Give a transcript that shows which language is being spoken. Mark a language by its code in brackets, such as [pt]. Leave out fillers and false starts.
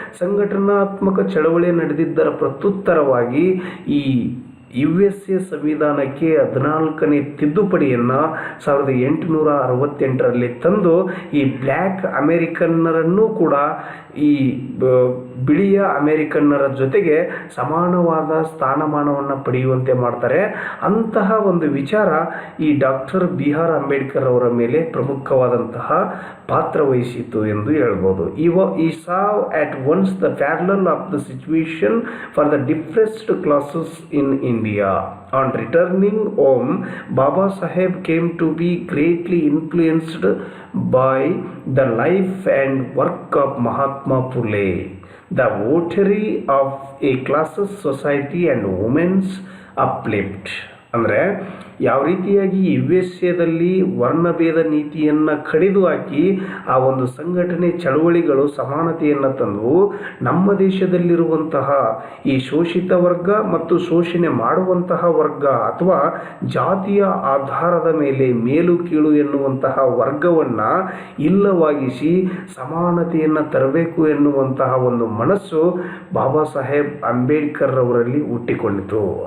[kn] ಸಂಘಟನಾತ್ಮಕ ಚಳವಳಿ ನಡೆದಿದ್ದರ ಪ್ರತ್ಯುತ್ತರವಾಗಿ ಈ USA ಸಂವಿಧಾನಕ್ಕೆ 14ನೇ ತಿದ್ದುಪಡಿಯನ್ನು 1868ರಲ್ಲಿ ತಂದು ಈ ಬ್ಲ್ಯಾಕ್ ಅಮೇರಿಕನ್ನರನ್ನು ಕೂಡ ಈ ಬಿಳಿಯ ಅಮೇರಿಕನ್ನರ ಜೊತೆಗೆ ಸಮಾನವಾದ ಸ್ಥಾನಮಾನವನ್ನು ಪಡೆಯುವಂತೆ ಮಾಡ್ತಾರೆ. ಅಂತಹ ಒಂದು ವಿಚಾರ ಈ ಡಾಕ್ಟರ್ B.R. ಅಂಬೇಡ್ಕರ್ ಅವರ ಮೇಲೆ ಪ್ರಮುಖವಾದಂತಹ ಪಾತ್ರ ವಹಿಸಿತು ಎಂದು ಹೇಳ್ಬೋದು. [en] ಈ saw at once the parallel of the situation for the depressed classes in India. On returning home, Baba Saheb came to be greatly influenced by the life and work of Mahatma Phule, the votary of a classes society and women's uplift. [kn] ಅಂದರೆ ಯಾವ ರೀತಿಯಾಗಿ USA ವರ್ಣಭೇದ ನೀತಿಯನ್ನು ಕಡಿದು ಹಾಕಿ ಆ ಒಂದು ಸಂಘಟನೆ ಚಳವಳಿಗಳು ಸಮಾನತೆಯನ್ನು ತಂದು ನಮ್ಮ ದೇಶದಲ್ಲಿರುವಂತಹ ಈ ಶೋಷಿತ ವರ್ಗ ಮತ್ತು ಶೋಷಣೆ ಮಾಡುವಂತಹ ವರ್ಗ ಅಥವಾ ಜಾತಿಯ ಆಧಾರದ ಮೇಲೆ ಮೇಲು ಕೀಳು ಎನ್ನುವಂತಹ ವರ್ಗವನ್ನು ಇಲ್ಲವಾಗಿಸಿ ಸಮಾನತೆಯನ್ನು ತರಬೇಕು ಎನ್ನುವಂತಹ ಒಂದು ಮನಸ್ಸು ಬಾಬಾ ಸಾಹೇಬ್ ಅಂಬೇಡ್ಕರ್ ಅವರಲ್ಲಿ ಹುಟ್ಟಿಕೊಂಡಿತು.